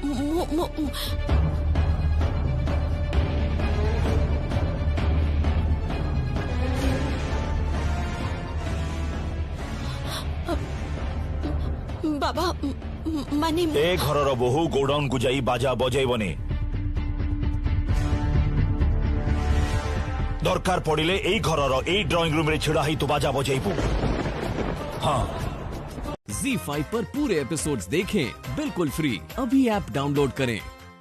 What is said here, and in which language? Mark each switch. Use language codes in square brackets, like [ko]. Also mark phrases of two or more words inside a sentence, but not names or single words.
[or] ବାବା ମାନେ ଏ ଘରର ବୋହୂ ଗୋଡାଉନକୁ ଯାଇ ବାଜା ବଜେଇବନି। ଦରକାର ପଡ଼ିଲେ ଏଇ ଘରର ଏଇ ଡ୍ରଇଂ ରୁମ ରେ ଛିଡା ହେଇ ତୁ ବାଜା ବଜେଇବୁ। [hi] हाँ। ZEE5 पर पूरे एपिसोड्स देखें बिल्कुल फ्री। अभी ऐप डाउनलोड करें।